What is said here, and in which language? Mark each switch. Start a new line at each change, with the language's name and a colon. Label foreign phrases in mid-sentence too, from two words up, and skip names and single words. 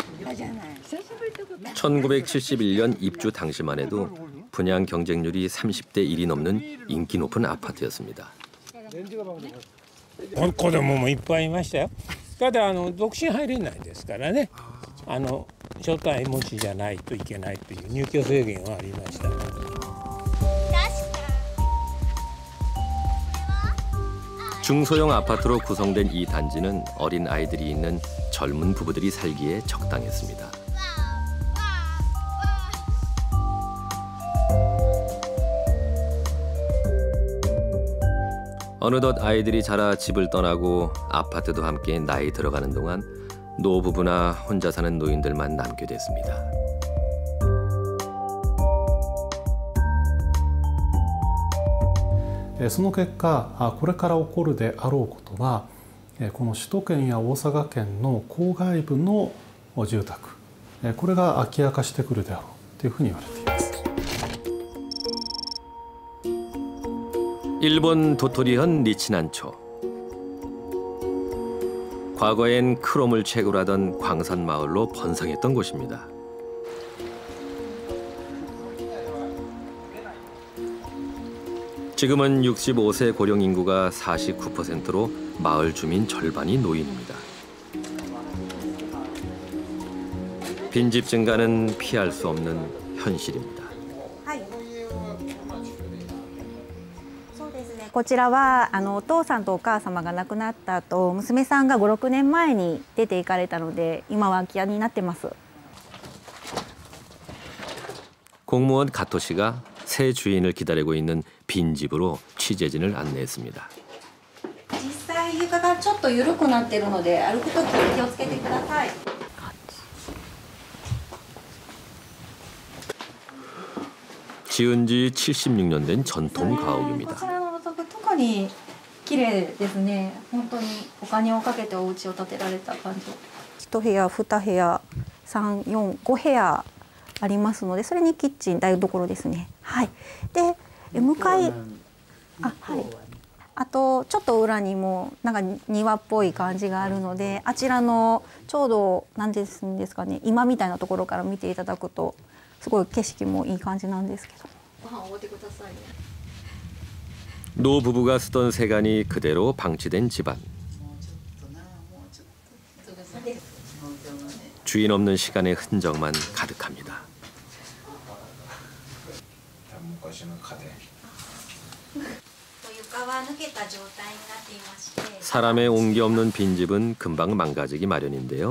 Korean: 1971년 입주 당시만 해도 분양 경쟁률이 30대 1이 넘는 인기 높은 아파트였습니다.
Japanese: 子供もいっぱいいましたよ。ただ独身入れないですからね。所帯持ちじゃないといけないという入居制限はありました。
Korean: 중소형 아파트로 구성된 이 단지는 어린 아이들이 있는 젊은 부부들이 살기에 적당했습니다. 어느덧 아이들이 자라 집을 떠나고 아파트도 함께 나이 들어가는 동안 노부부나 혼자 사는 노인들만 남게 됐습니다.
Japanese: その結果、これから起こるであろうことは、この首都圏や大阪圏の郊外部の住宅、これが空き家化してくるであろうというふうに言われています。
Korean: 일본 도토리현 니치난초. 과거엔 크롬을 채굴하던 광산 마을로 번성했던 곳입니다. 지금은 65세 고령 인구가 49%로 마을 주민 절반이 노인입니다. 빈집 증가는 피할 수 없는 현실입니다.
Japanese: こちらはお父さんとお母様が亡くなった後、娘さんが5、6年前に出て行かれたので、今は空き家になってます。
Korean: 공무원 가토 씨가 새 주인을 기다리고 있는 빈집으로 취재진을 안내했습니다.
Japanese: 実際床がちょっと緩くなっているので、歩くとき気をつけてください。
Korean: 지은 지 76년 된 전통 가옥입니다.
Japanese: こちらのお宅特に綺麗ですね。本当にお金をかけてお家を建てられた感じ。1部屋、2部屋、3、4、5部屋ありますので、それにキッチン、台所ですね。はい。で、向かい、はい。あとちょっと裏にもなんか庭っぽい感じがあるので、あちらのちょうど何ですかね、今みたいなところから見ていただくと。すごい景色もいい感じなんですけど。ご飯おごってくださいね。
Korean: 노부부가 쓰던 세간이 그대로 방치된 집안. 주인 없는 시간의 흔적만 가득합니다. 사람의 온기 없는 빈집은 금방 망가지기 마련인데요.